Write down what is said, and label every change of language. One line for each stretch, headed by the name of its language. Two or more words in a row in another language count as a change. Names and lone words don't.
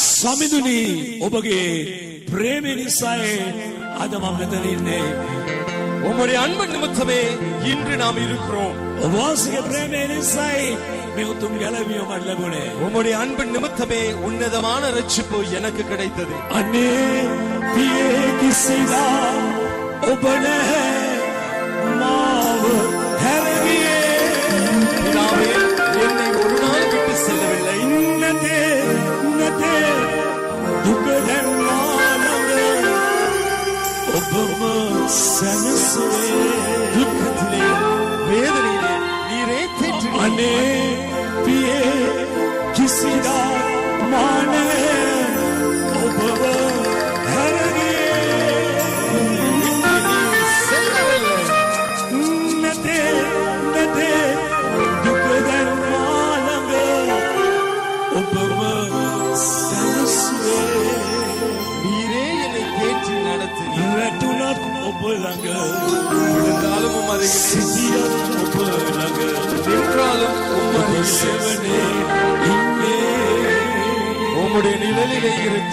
Sinhala: සමිඳුනි ඔබගේ ප්‍රේමය නිසායි අද මම මෙතන ඉන්නේ.
Tamil: உம்முடைய அன்பு நிமித்தமே இன்று நாம் இருக்கிறோம்.
Sinhala: ඔබගේ ප්‍රේමය නිසායි මේ උතුම් ගැලවීම මට ලැබුණේ.
Tamil: உம்முடைய அன்பு நிமித்தமே உன்னதமான ரட்சிப்பு எனக்கு கிடைத்தது.
Sinhala: අනේ පියේ කිසිදා ඔබ නැහැ මාව හැරගියේ.
Tamil: பிதாவே, என்னை ஒரு நாள் விட்டு செல்லவில்லை.
Sinhala: නැතේ දුක දැන්නානද ඔබම සැනසුවේ.
Tamil: துக்கத்திலே வேதனையிலே நீரே தேற்றினீர்.
Sinhala: අනේ පියේ කිසිදා මානේ ඔබව හැරගියේ. නැතේ දුක දැන්නානද ඔබම සැනසුවේ.
Tamil: நீரே என்னை தேற்றி நடத்தினீர்.
Sinhala: වැටුණත් ඔබ ළඟ
Tamil: விழுந்தாலும் உம் அருகிலே,
Sinhala: සිටියත් ඔබ ළඟ
Tamil: நின்றாலும் உம்
Sinhala: ඔබ
Tamil: அருகிலே,
Sinhala: සෙවනේ ඉන්නේ.
Tamil: உம்முடைய நிழலிலே இருக்கு.